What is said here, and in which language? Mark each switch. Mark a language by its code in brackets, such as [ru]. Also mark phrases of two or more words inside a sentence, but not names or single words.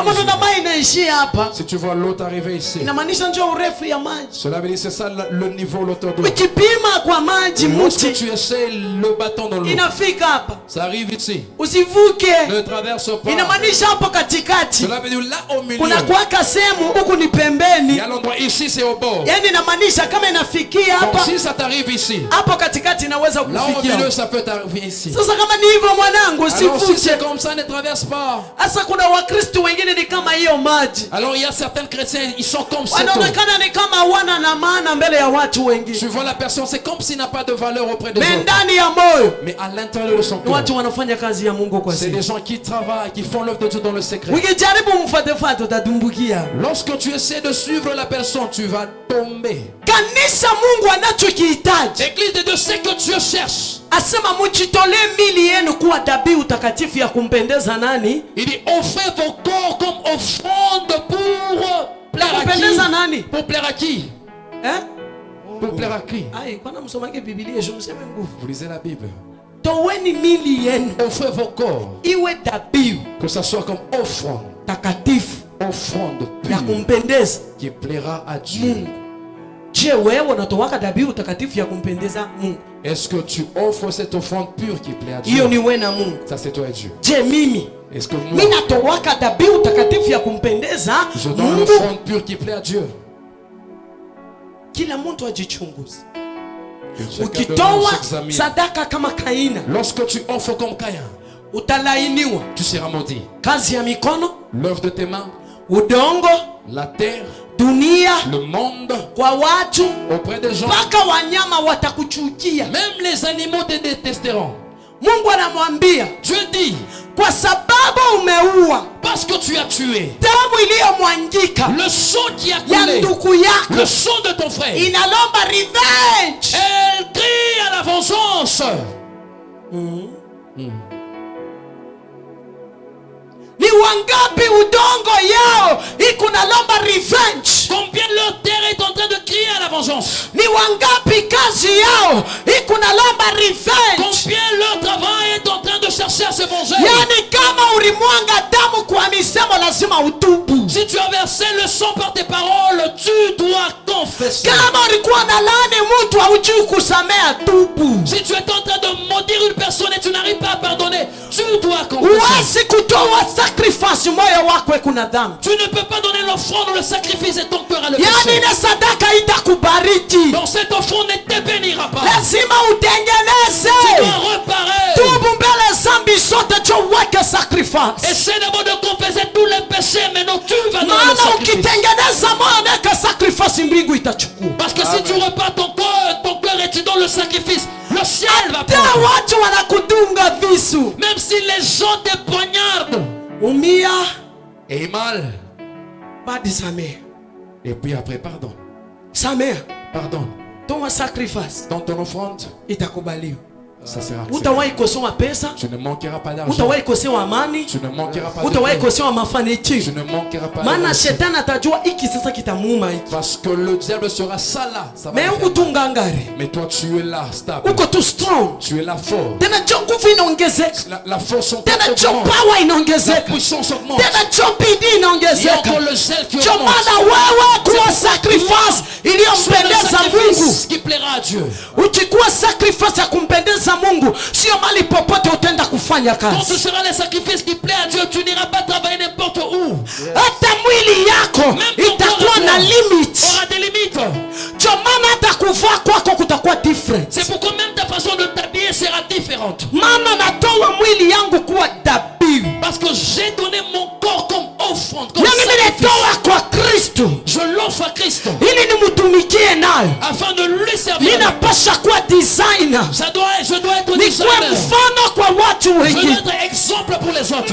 [sw] Kama [fr] mesurer. [sw] ndo maji inaishia hapa, [fr] Si tu vois l'eau t'arriver ici, [sw] inamaanisha njoo urefu ya maji. [fr] cela veut dire c'est ça le niveau, l'auteur de l'eau. [sw] Ukipima kwa maji [fr] Lorsque [sw] mti [fr] tu essaies le bâton dans l'eau, [sw] inafika hapa, [fr] ça arrive ici. [sw] usivuke. [fr] Ne traverse pas. [sw] Inamaanisha hapo katikati [fr] Cela veut dire là au milieu. [sw] kuna kuwaka sehemu, huku ni [fr] Il [sw] pembeni. [fr] y a l'endroit ici, c'est au bord. [sw] Yani inamaanisha kama inafikia [fr] Donc [sw] hapa, [fr] si ça t'arrive ici, [sw] hapo katikati inaweza [fr] là au [sw] kufikia. [fr] milieu, ça peut t'arriver ici. [sw] Sasa kama ni hivyo mwanangu, [fr] Alors si [sw] usivuke. [fr] c'est comme ça, ne traverse pas. [sw] Sasa kuna wakristo wengine ni kama hiyo maji, [fr] Alors il y a certains chrétiens, ils sont comme cette eau. [sw] wanaonekana ni kama wana na maana mbele ya watu [fr] Tu [sw] wengine, [fr] vois la personne, c'est comme s'il n'a pas de valeur auprès des mais autres. [sw] ndani ya moyo [fr] Mais à l'intérieur de son [sw] ni [fr] cœur, [sw] watu wanafanya kazi ya Mungu kwa [fr] c'est [sw] siri. [fr] des gens qui travaillent, qui font l'œuvre de Dieu dans le secret. [sw] Ukijaribu mfuatefuate utadumbukia. [fr] Lorsque tu essaies de suivre la personne, tu vas tomber. [sw] Kanisa Mungu anachokihitaji, [fr] L'église de Dieu, c'est que Dieu cherche. [sw] asema mujitolee mili yenu kuwa dhabihu takatifu ya kumpendeza nani? [fr] Il dit, offrez vos corps comme offrande pour plaire à [sw] Kumpendeza [fr] qui? [sw] nani? [fr] Pour plaire à qui? Eh? Pour plaire à qui? Ai, [sw] kwana msomake Biblia, je mseme nguvu. [fr] Vous lisez la Bible. [sw] Toweni mili yenu [fr] Offrez vos corps, [sw] iwe dhabihu [fr] que ça soit comme offrande, [sw] takatifu [fr] offrande [sw] ya [fr] pure, [sw] kumpendeza [fr] qui plaira à Dieu. [sw] Mungu. Je, wewe unatowaka dhabihu takatifu ya kumpendeza Mungu? [fr] Est-ce que tu offres cette offrande pure qui plaît à [sw] Hiyo [fr] Dieu? [sw] ni wewe na Mungu. [fr] Ça c'est toi et Dieu. [sw] Je, mimi [fr] Est-ce que moi, [sw] mimi natowaka dhabihu takatifu ya kumpendeza [fr] je donne [sw] Mungu? [fr] l'offrande pure qui plaît à Dieu? [sw] Kila mtu ajichunguze. [fr] Que chacun de nous [sw] Ukitoa [fr] s'examine. [sw] sadaka kama Kaina, [fr] Lorsque tu offres comme Caïn, [sw] utalainiwa. [fr] tu seras maudit. [sw] Kazi ya mikono, [fr] L'œuvre de tes mains, [sw] udongo, [fr] la terre, [sw] dunia, [fr] le monde, [sw] kwa watu [fr] auprès des gens, [sw] mpaka wanyama watakuchukia. [fr] même les animaux te détesteront. [sw] Mungu anamwambia, [fr] Dieu dit, [sw] kwa sababu umeua, [fr] parce que tu as tué, [sw] damu iliyomwangika [fr] le sang qui a [sw] ya [fr] coulé, [sw] ndugu yako [fr] le sang de ton frère, [sw] inalomba revenge. [fr] elle crie à la vengeance. [sw] Ni wangapi udongo yao iko nalomba revenge? [fr] Combien leur terre est en train de crier à la vengeance? [sw] Ni wangapi kazi yao iko nalomba revenge? [fr] Combien leur travail est en train de chercher à se venger? [sw] Yani kama ulimwanga damu kwa misemo lazima utubu. [fr] Si tu as versé le sang par tes paroles, tu dois confesser. [sw] Kama ulikuwa na laani mtu haujui kusamea, tubu. [fr] Si tu es en train de maudire une personne et tu n'arrives pas à pardonner, tu dois confesser. [sw] Huwezi kutoa sacrifice moyo wako kuna dhambi. [fr] Tu ne peux pas donner l'offrande ou le sacrifice et ton cœur à le [sw] Yani [fr] péché. [sw] ile sadaka itakubariki. [fr] Donc cette offrande ne te bénira pas. [sw] Lazima utengeneze. [fr] Tu dois reparer. [sw] Tubu mbele zambi zote cho weke sacrifice. [fr] Essaie d'abord de confesser tous les péchés, mais non, tu vas dans le [sw] Maana [fr] sacrifice. [sw] ukitengeneza moyo weke sacrifice, mbingu itachukua. [fr] Parce que si tu repars ton cœur et tu donnes le sacrifice, le ciel va [sw] Hata [fr] prendre. [sw] watu wanakudunga visu, [fr] Même si les gens te poignardent [sw] umia [fr] et mal, [sw] badi samea, [fr] et puis après pardon, [sw] samea, [fr] pardon, [sw] toa sacrifice, [fr] dans ton offrande, [sw] itakubaliwa. [fr] ça sera accepté. [sw] Utawahi kosewa pesa, [fr] Tu ne manqueras pas d'argent. [sw] utawahi kosewa amani, [fr] Tu ne manqueras pas de [sw] utawahi [fr] paix. [sw] kosewa [fr] Tu [sw] mafanikio. [fr] ne manqueras pas de [sw] Maana [fr] réussite. [sw] shetani atajua hiki sasa kitamuuma hiki. [fr] Parce que le diable sera ça là. Ça va Mais le faire [sw] huku [fr] mal. [sw] tu ngangari, [fr] Mais toi tu es là, stable. [sw] uko tu strong. [fr] Tu es là fort. [sw] Tena cho nguvu inaongezeka. [fr] La force [sw] Tena cho [fr] augmente. [sw] power [fr] La [sw] inaongezeka. [fr] puissance augmente. [sw] Tena cho bidii [fr] Il y a [sw] inaongezeka. [fr] encore le zèle qui [sw] Cho [fr] augmente. [sw] maana wewe kuwa sacrifice [fr] C'est le [sw] iliyompendeza Mungu. [fr] sacrifice qui plaira à Dieu. [sw] Ukikuwa sacrifice ya kumpendeza Mungu, sio mali popote utaenda kufanya [fr] Quand [sw] kazi. [fr] ce sera les sacrifices qui plaît à Dieu, tu n'iras pas travailler n'importe où. [sw] Hata mwili yako itakuwa na limit. [fr] aura des limites. [sw] Ndio maana hata kuvaa kwako kutakuwa different. [fr] C'est pourquoi même ta façon de t'habiller sera différente. [sw] Maana natoa mwili yangu kuwa dhabihu. [fr] Parce que j'ai donné mon corps comme offrande, comme [sw] Na mimi [fr] sacrifice. [sw] natoa kwa Kristo [fr] Je l'offre à Christ [sw] ili nimtumikie nayo. [fr] afin de lui servir. [sw] Ninapasha kuwa designer, [fr] Je dois être [sw] nikuwe [fr] designer. [sw] mfano kwa watu [fr] Je dois [sw] wengine. [fr] être exemple pour les autres.